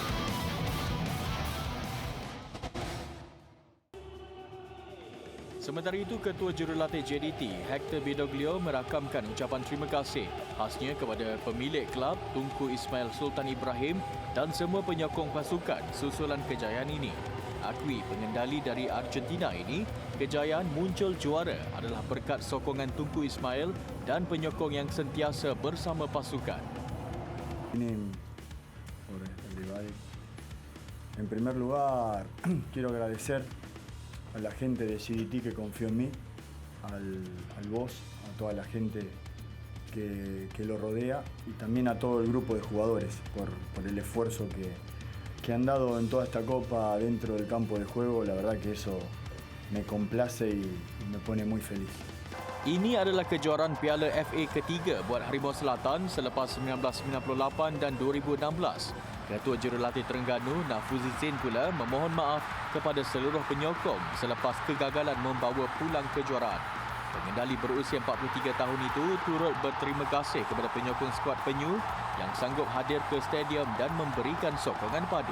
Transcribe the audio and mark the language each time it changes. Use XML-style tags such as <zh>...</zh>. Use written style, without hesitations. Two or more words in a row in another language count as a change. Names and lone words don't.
<ms>Sementara itu, Ketua Jurulatih JDT, Hector Bidoglio merakamkan ucapan terima kasih khasnya kepada pemilik kelab Tunku Ismail Sultan Ibrahim dan semua penyokong pasukan susulan kejayaan ini. Akui pengendali dari Argentina ini, kejayaan muncul juara adalah berkat sokongan Tunku Ismail dan penyokong yang sentiasa bersama pasukan. Ini lebih baik.</ms> <es>En primer lugar, quiero agradecer a la gente de CDT que confió en mí, al boss, a toda la gente que lo rodea y también a todo el grupo de jugadores por el esfuerzo que han dado en toda esta copa dentro del campo de juego. La verdad que eso me complace y me pone muy feliz.</es> <ms>Ini adalah kejuaraan Piala FA ketiga buat Harimau Selatan selepas 1998 dan 2016. Ketua Jurulatih Terengganu, Nafuzi Zain pula memohon maaf kepada seluruh penyokong selepas kegagalan membawa pulang kejuaraan. Pengendali berusia 43 tahun itu turut berterima kasih kepada penyokong skuad penyu yang sanggup hadir ke stadium dan memberikan sokongan padu.</ms>